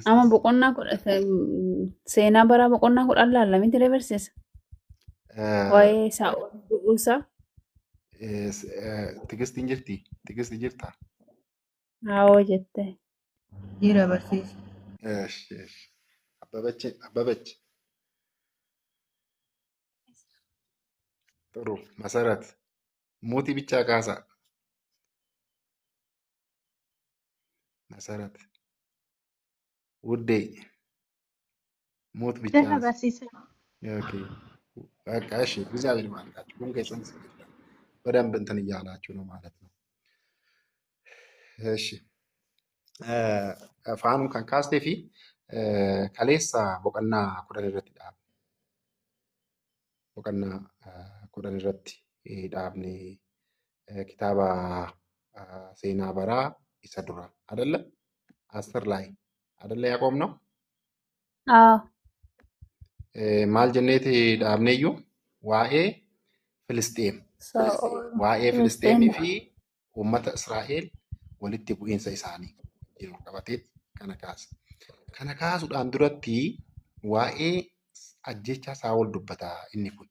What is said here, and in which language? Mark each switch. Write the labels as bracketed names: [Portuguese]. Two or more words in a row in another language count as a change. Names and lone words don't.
[Oromo] Amma boqonnaa seenaa baraa boqonnaa 10 laallamii ture barsiisa. Waa'ee Saa'ol du'uusaa. Tigistiin jirti? Tigisti jirtaa? Haawoo jettee. Jira barsiisa. Abbabachi. [Amharic] ጥሩ መሰረት ሙቲ ብቻ ካሳ መሰረት ውዴ ሙት ብቻ ኦኬ በቃ እሺ እግዚአብሔር ይባርካችሁ ሁን ከሰንስ በደንብ እንትን እያላችሁ ነው ማለት ነው [Oromo] እሺ ፋኑ kan kaastee fi kaleessa boqonnaa 10 irratti dhaabne boqonnaa 10 irratti dhaabne kitaaba seenaa baraa isa dura adalla asir ላይ adalla [Amharic] ያቆም ነው [Oromo] maal jenneeti dhaabneeyyuu waa'ee Filisxeem waa'ee Filisxeemii fi uummata Israa'el walitti bu'iinsa isaanii jiru qabatee kana kaasa. Kana kaasuudhaan duratti waa'ee ajjechaa Saa'ol dubbata inni kun.